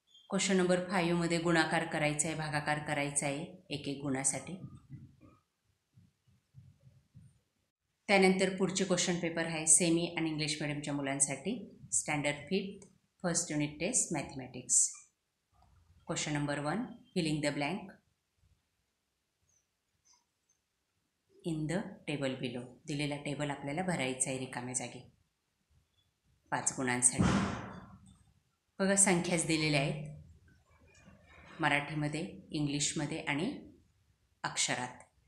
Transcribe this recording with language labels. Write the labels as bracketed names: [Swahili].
[Marathi] Question number 5 मध्ये गुणाकार करायचा आहे, भागाकार करायचा आहे एक एक गुणासाठी. त्यानंतर पुढचे क्वेश्चन पेपर आहे सेमी आणि इंग्लिश मिडियमच्या मुलांसाठी, [English] Standard 5th first unit test mathematics. Question number 1 filling the blank in the table below. [Marathi] दिलेला टेबल आपल्याला भरायचा आहे रिकाम्या जागी 5 गुणांसाठी. बघा संख्याच दिलेल्या आहेत मराठीमध्ये, इंग्लिशमध्ये आणि अक्षरात.